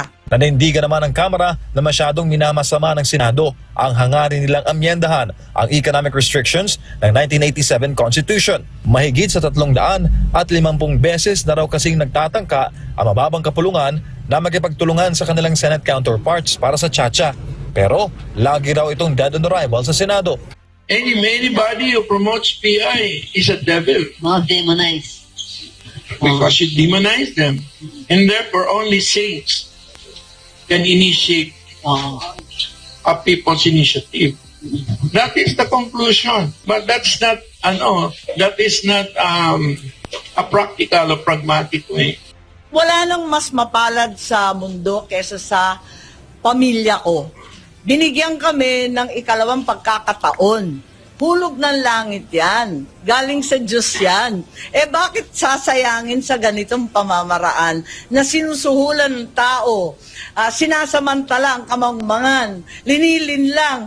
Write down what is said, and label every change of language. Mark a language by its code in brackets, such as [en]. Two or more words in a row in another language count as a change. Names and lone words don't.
[tl] Nanindigan naman ng Kamara na masyadong minamasama ng Senado ang hangarin nilang amyendahan ang [en] economic restrictions [tl] ng 1987 Constitution. Mahigit sa 350 beses na raw kasing nagtatangka ang mababang kapulungan na magipagtulungan sa kanilang [en] Senate counterparts [tl] para sa tsa-tsa. Pero lagi raw itong [en] dead on arrival [tl] sa Senado. [en] Anybody who promotes PI is a devil [tl] Mga demonize. [en] because you demonize them. And therefore, only saints can initiate a people's initiative. That is the conclusion. But that's not, that is not a practical or pragmatic way. [tl] Wala nang mas mapalad sa mundo kesa sa pamilya ko. Binigyan kami ng ikalawang pagkakataon. Hulog ng langit yan. Galing sa Diyos yan. Bakit sasayangin sa ganitong pamamaraan na sinusuhulan ng tao, sinasamantala ang kamangmangan, linilin lang.